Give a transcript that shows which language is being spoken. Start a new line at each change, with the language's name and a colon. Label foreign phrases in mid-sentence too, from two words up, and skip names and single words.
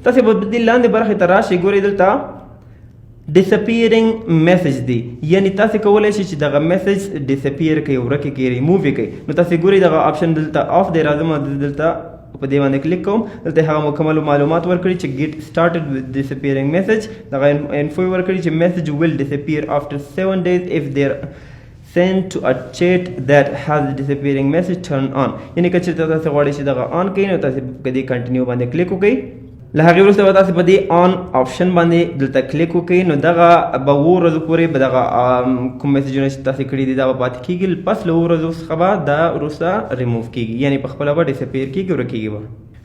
Pashto: تاسو به د لاندې برخې ته راشئ ګورئ دلته
English: disappearing message
Pashto: دی یعنی تاسو کولی شئ چې دغه
English: message disappear
Pashto: کړئ ورکې کړئ ریموو یې کړئ. نو تاسو ګورئ دغه آپشن دلته آف دی راځم دلته په دې باندې کلیک کوم دلته هغه مکمل معلومات ورکړي چې
English: get started with disappearing message
Pashto: دغه انفو ورکړي چې
English: message will disappear after 7 days if they're sent to a chat that has disappearing message turn on
Pashto: یعنی که چېرته تاسو غواړئ چې دغه آن کړئ نو تاسو په دې کنټینیو باندې کلیک وکړئ. له هغې وروسته به تاسو په دې
English: on option
Pashto: باندې دلته کلیک وکړئ نو دغه به 7 ورځو پورې به دغه کوم میسجونه چې تاسو کړي دي دا به پاتې کېږي پس له 7 ورځو څخه به دا وروسته ریموو کېږي یعنی په خپله به ډسپیر کېږي ورکېږي به.